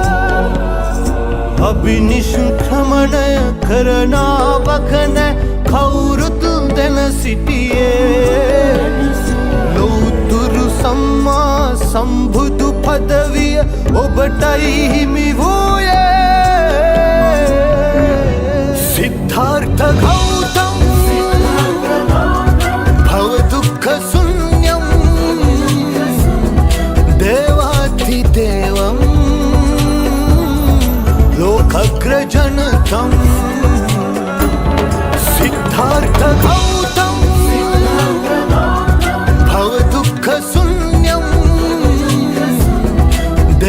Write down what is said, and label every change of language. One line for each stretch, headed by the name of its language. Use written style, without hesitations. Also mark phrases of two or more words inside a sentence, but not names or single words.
Sinhala: අභිනිෂ්ක්‍රමණය කරනාවක නැ කවුරුත් දැන සිටියේ ලෞතුරු සම්මා සම්බුදු පදවිය ඔබටයි හිමි
Sanskrit: වූයේ सिद्धार्थ गौतम भव दुःख शून्यं देवाधिदेवम् लोकग्रजनकम् सिद्धार्थ गौतम भव दुःख शून्यं